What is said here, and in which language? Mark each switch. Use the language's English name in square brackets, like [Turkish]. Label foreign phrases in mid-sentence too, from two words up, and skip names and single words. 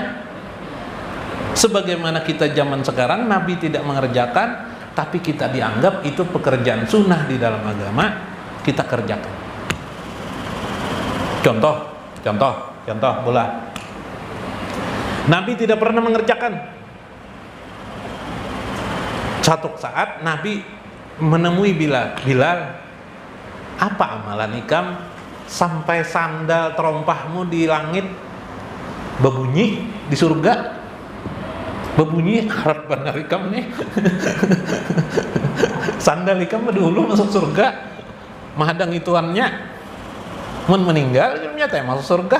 [Indonesian] Sebagaimana kita zaman sekarang, Nabi tidak mengerjakan tapi kita dianggap itu pekerjaan sunnah di dalam agama, kita kerjakan. Contoh bola. Nabi tidak pernah mengerjakan. Satu saat Nabi menemui Bilal, apa amalan ikam sampai sandal terompahmu di langit berbunyi di surga? [Banjar] Berbunyi harap benar ikam nih. Sandal ikam dulu masuk surga, mahadang ituannya mun meninggal ternyata masuk surga.